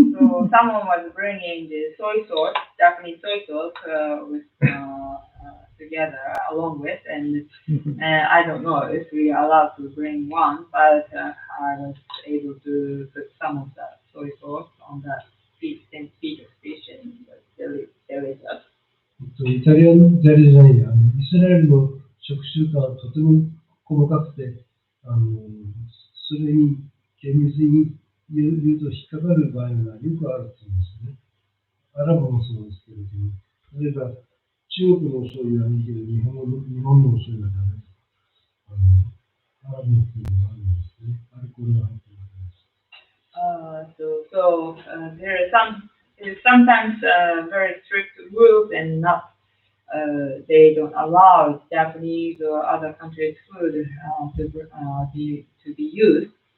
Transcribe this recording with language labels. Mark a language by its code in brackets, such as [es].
[en] So someone was bringing the soy sauce, Japanese soy sauce, with together along with, and I don't know if we are allowed to bring one, but I was able to put some of that soy sauce on that St. Peter's fish, and it was delicious. [ja] イタリアじゃないや、イスラエルの食習慣はとても細かくて、それに厳密に言うと引っかかる場合がよくあるって言うんですね。アラブもそうですけれども、例えば中国のお醤油はいいけど、日本のお醤油はダメとか、アラブの国でもあるんですね。アルコールが入っているわけです。 [en] So there are sometimes very strict rules, and not they don't allow Japanese or other countries' food to be used.